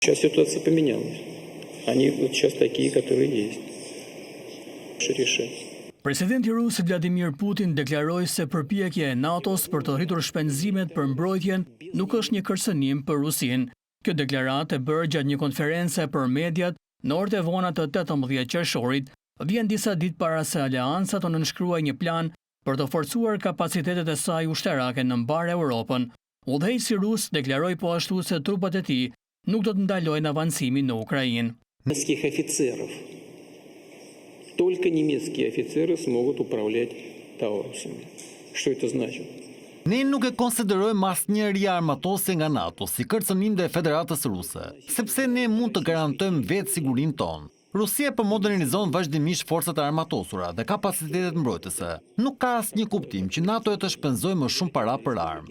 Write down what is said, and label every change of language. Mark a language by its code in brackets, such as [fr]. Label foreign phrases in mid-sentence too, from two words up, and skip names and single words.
[ru] Сейчас ситуация поменялась. Они вот сейчас такие, которые есть. Решать. [sq] Presidenti rus Vladimir Putin deklaroi se përpjekja e NATO-s për të rritur shpenzimet për mbrojtjen nuk është një kërcënim për Rusinë. Kjo deklaratë e bërë gjatë një konference për mediat në orët e vona të 18 qershorit vjen disa ditë para se aleanca të nënshkruajë një plan për të forcuar kapacitetet e saj ushtarake në mbar Europën. Udhëheqësi rus deklaroi po ashtu se trupat e tij nuk do të ndalojnë avancimin në Ukrainë. [ru] Немецких офицеров. Только немецкие офицеры смогут управлять Таурусами. Что это значит? [sq] Ne nuk e konsiderojmë asnjëri armatose nga NATO si kërcënim dhe Federatës Ruse, sepse ne mund të garantojmë vetë sigurinë tonë. Rusia po modernizon vazhdimisht forcat e armatosura dhe kapacitetet mbrojtëse. Nuk ka asnjë kuptim që NATO të shpenzojë më shumë para për armë.